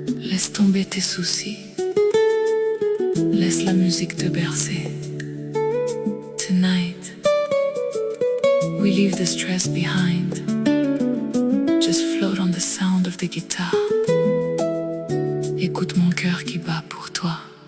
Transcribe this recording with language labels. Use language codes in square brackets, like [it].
[fr] Laisse tomber tes soucis, laisse la musique te bercer. [en] Tonight, we leave the stress behind. Just float on the sound of the guitar. [fr] Écoute mon cœur qui bat pour toi.